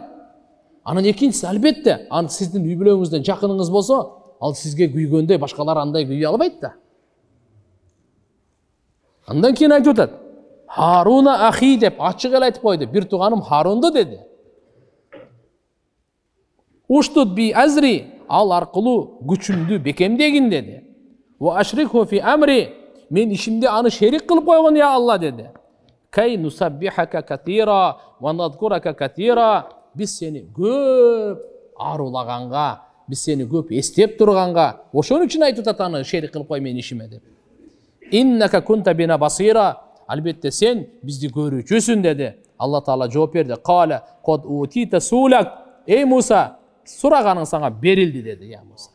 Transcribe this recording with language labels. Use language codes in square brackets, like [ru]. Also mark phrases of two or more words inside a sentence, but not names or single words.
[ky] Анан экинчиси албетте, аны сиздин үй бүлөңүздөн жакыныңыз болсо, ал сизге күйгөндөй башкалар андай күйө албайт да. Андан кийин айтып атат. [ar] هارون أخي [ky] деп ачык эле айтып койду. Бир тууганым Харунду деди. [ar] اشدد به أزري, [ky] ал аркылуу күчүмдү бекемдегин деди. [ar] وأشركه في أمري, [ky] мен ишимде аны шерик кылып койгон я Алла деди. [ar] كي نسبحك كثيرا ونذكرك كثيرا, [ky] биз сени көп арулаганга, биз сени көп эстеп турганга, ошон үчүн айтып атат аны шерик кылып кой мен ишиме деп. [ar] إنك كنت بنا بصيرا, [ky] албетте сен бизди көрүүчүсүн деди. Алла Таала жооп берди. [ar] قال قد أوتيت سؤلك, [ky] эй Муса, сураганың саңа берилди деди я Муса.